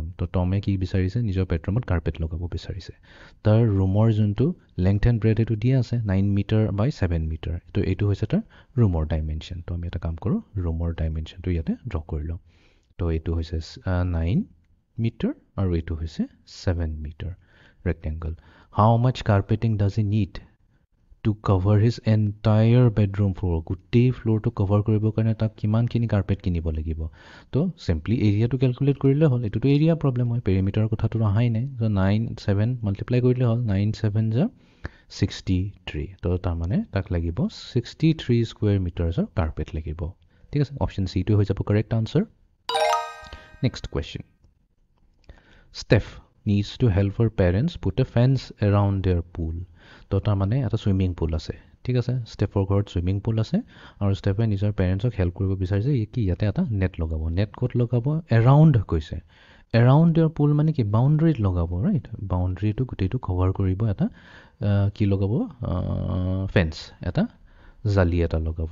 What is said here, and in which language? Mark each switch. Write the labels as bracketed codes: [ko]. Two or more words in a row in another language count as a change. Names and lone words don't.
[as] তো টমে কি বিচাৰিছে, নিজৰ বেডৰুমত কাৰ্পেট লগাব বিচাৰিছে। তাৰ ৰুমৰ যোনটো [en] length and breadth [as] এইটো দিয়া আছে [en] 9 meter by 7 meter. [as] তো এইটো হৈছে তাৰ ৰুমৰ ডাইমেনশ্যন। তো আমি এটা কাম কৰোঁ, ৰুমৰ ডাইমেনশ্যনটো ইয়াতে ড্ৰ কৰি লওঁ। তো এইটো হৈছে 9 মিটাৰ আৰু এইটো হৈছে [en] 7 meter rectangle. How much carpeting does he need to cover his entire bedroom floor. [as] গোটেই ফ্ল'ৰটো কভাৰ কৰিবৰ কাৰণে তাক কিমানখিনি কাৰ্পেট কিনিব লাগিব। তো চিম্পলি এৰিয়াটো কেলকুলেট কৰিলে হ'ল, এইটোতো [en] area problem [as] হয়, পেৰিমিটাৰৰ কথাটো অহাই নাই। ত' 9 7 মাল্টিপ্লাই কৰিলে হ'ল, 9 7 যা 63। তো তাৰমানে তাক লাগিব 63 [en] square metersৰ [as] কাৰ্পেট লাগিব। ঠিক আছে, অপশ্যন চিটো হৈ যাব [en] correct answer. Next question. ষ্টেফ needs to help her parents put a fence around their pool। [as] তো তাৰমানে এটা [en] swimming pool [as] আছে। ঠিক আছে, ষ্টেফৰ ঘৰত [en] swimming pool [as] আছে আৰু ষ্টেফে নিজৰ পেৰেণ্টছক হেল্প কৰিব বিচাৰিছে কি ইয়াতে এটা নেট লগাব। নেট ক'ত লগাব, এৰাউণ্ড কৈছে। [en] around their pool [as] মানে কি, বাউণ্ডেৰীত লগাব, ৰাইট। বাউণ্ডেৰীটো গোটেইটো কভাৰ কৰিব, এটা কি লগাব, ফেন্স, এটা জালি এটা লগাব।